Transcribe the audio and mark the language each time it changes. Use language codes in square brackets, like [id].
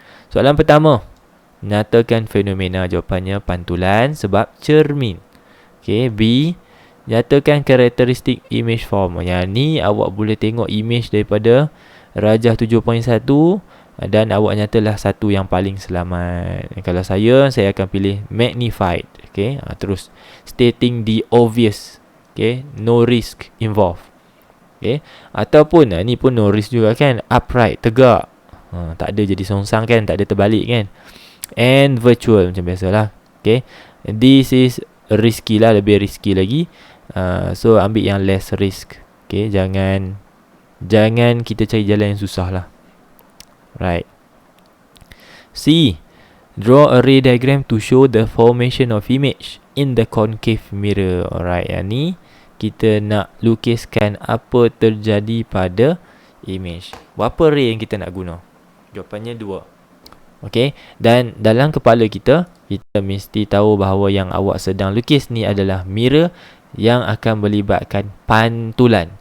[ms] Soalan pertama, nyatakan fenomena. Jawapannya pantulan sebab cermin. Okay, B, nyatakan karakteristik image form. Yang ni awak boleh tengok image daripada rajah 7.1 dan awak nyatalah satu yang paling selamat. Kalau saya akan pilih magnified. [en] Okay, terus stating the obvious. Okay, no risk involved. Okay, [ms] ataupun ni pun [en] no risk [ms] juga kan, [en] upright, tegak. [ms] Tak ada jadi songsang kan, tak ada terbalik kan. And virtual macam biasalah. [en] Okay, this is risky lah, [ms] lebih risky lagi. So ambil yang [en] less risk. [ms] Okay, jangan kita cari jalan yang susah lah. Right. [en] C, draw a ray diagram to show the formation of image in the concave mirror. [ms] Alright, yang ni kita nak lukiskan apa terjadi pada image. Berapa ray yang kita nak guna? Jawapannya 2. Okay, dan dalam kepala kita mesti tahu bahawa yang awak sedang lukis ni adalah mirror yang akan melibatkan pantulan.